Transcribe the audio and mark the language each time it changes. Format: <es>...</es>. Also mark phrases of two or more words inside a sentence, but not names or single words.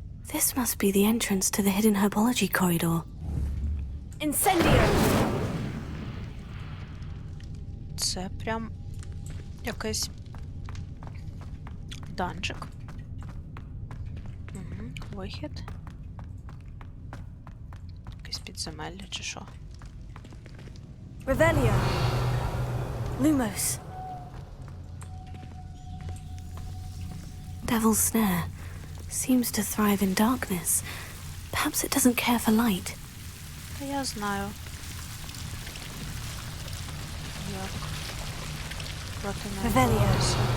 <en>This must be the entrance to the hidden herbology corridor. Incendio!</en> <uk>Це прям якийсь данжик. Угу, вихід. Якесь підземелля чи що.</uk> <en>Revelio. Lumos. Devil's Snare seems to thrive in darkness. Perhaps it doesn't care for light.</en> <uk>Та я знаю. Як проти неї</uk> <en>Revelio.</en> <uk>боротися.</uk>